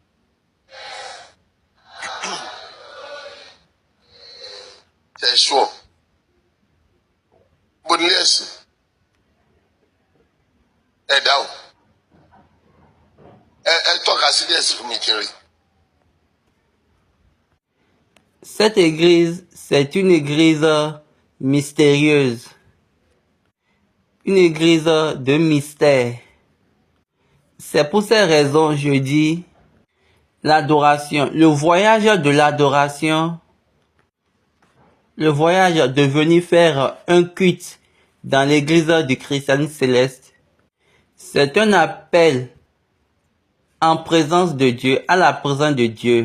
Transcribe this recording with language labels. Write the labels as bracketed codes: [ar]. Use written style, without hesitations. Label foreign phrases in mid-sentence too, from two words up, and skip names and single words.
[yo] Tẹ̀sùọ̀ mo nílé ẹ̀sìn ẹ̀ dáhùn ẹ tọ́ka sí ilé ẹ̀sìn fún mi kiri. [fr] cette église, c'est une église mystérieuse. Une église de mystère. C'est pour ces raisons, je dis, l'adoration, le voyage de l'adoration, le voyage de venir faire un culte dans l'église du christianisme céleste, c'est un appel en présence de Dieu, à la présence de Dieu.